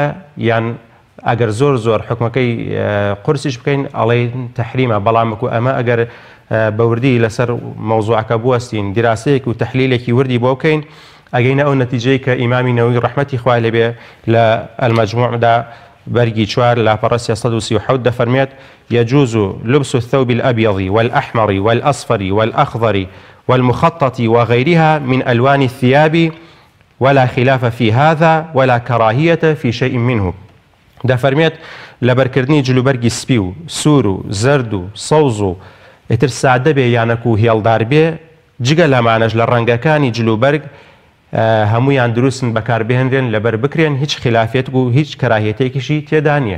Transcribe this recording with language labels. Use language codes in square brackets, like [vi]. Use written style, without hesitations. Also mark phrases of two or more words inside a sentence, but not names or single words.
[ckb] یان ئەگەر زۆر حکمەکەی قورسیش بکەین ئەڵێ تەحریمە بەڵام بکو ئەمە ئەگەر بەوردی لەسەر مەوزوعەکە بوەستین دیراسەیەک و تەحلیلێکی وردی بۆ بکەین ئەگەینە ئەو نەتیجەی کە ئیمامی نەووی ڕەحمەتی خوای لێبێ لە المەجموعدا بەرگی 4 لاپەڕە 337 دەفەرمێت [ar] يجوز لبس الثوب الأبيض والأحمر والأصفر والأخضر والمخطط وغيرها من ألوان الثياب ولا خلاف في هذا ولا كراهية في شيء منه. [ckb] دەفەرمێت لەبەرکردنی جلوبەرگی سپی و سوور و زەرد و سەوز و ئیتر سادە بێ یانەک و هێڵدار بێ جگە لەمانەش لە ڕەنگەکانی جلوبەرگ هەمویان دروستن بەکاربهێنرێن لەبەر بکرێن هیچ خلافێت و هیچ کەراهیەتێکیشی تێدا نییە.